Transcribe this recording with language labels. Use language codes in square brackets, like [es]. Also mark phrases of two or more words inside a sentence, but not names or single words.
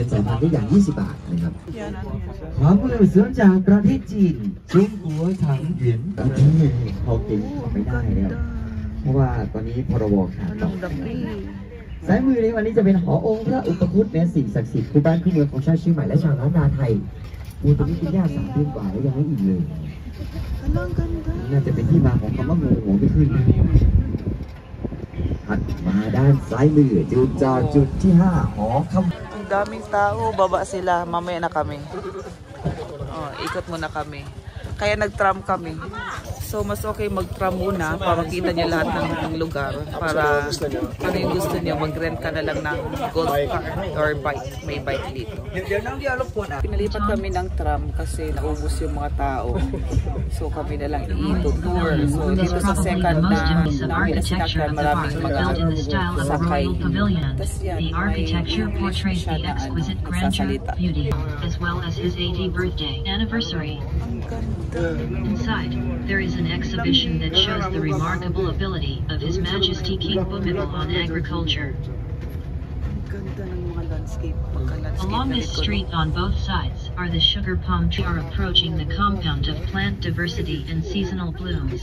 [th] สายพันธุ์ที่อย่าง20 บาทนะครับขวามือสวนจากประเทศจีนจุงหัวถังเหวียนที่เขากินไม่ได้แล้วเพราะว่าตอนนี้พรบขาดซ้ายมือในวันนี้จะเป็นหอองค์พระอุปคุตและสิ่งศักดิ์สิทธิ์คู่บ้านคู่เมืองของชาวเชียงใหม่และชาวล้านนาไทยตัวนี้เป็นญาติ3 เดือนกว่าแล้วยังไม่อิ่มเลยน่าจะเป็นที่มาของคำว่างูหัวไม่ขึ้นถัดมาด้านซ้ายมือจุดที่5หอคำ [tl] Ang daming tao, baba sila, mamaya na kami. Ikot muna kami. Kaya nag-tram kami. So mas okay mag-tram muna para makita niya lahat ng lugar. Para ano yung gusto niya, mag-rent ka na lang ng [en] golf cart [tl] or bike. May bike dito. Pinalipat kami ng tram kasi naubos yung mga tao. So kami na lang i-tour. So dito sa second na sinakyan, maraming mga sakay. Tapos yan, may siya na sasalita. [en] As well as his 80th birthday anniversary. Inside, there is an exhibition that shows the remarkable ability of His Majesty King Bhumibol on agriculture. Along this street on both sides are the sugar palm trees approaching the compound of plant diversity and seasonal blooms.